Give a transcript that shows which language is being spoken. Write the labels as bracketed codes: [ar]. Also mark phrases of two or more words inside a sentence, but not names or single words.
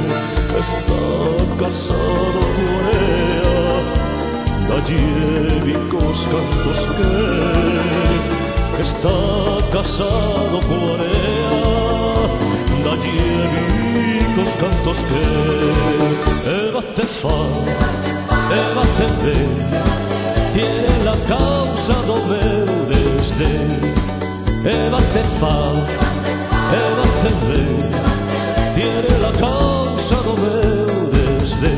[es] Está casado con ella, [gl] dalle cos cantos que [es] está casado con ella, [gl] dalle os cantos que Eva te fa, Eva te ve, [es] tiene la causa [gl] do meu desdén. Eva te fa, Eva te ve, [es] tiene la causa [gl] do meu desdén.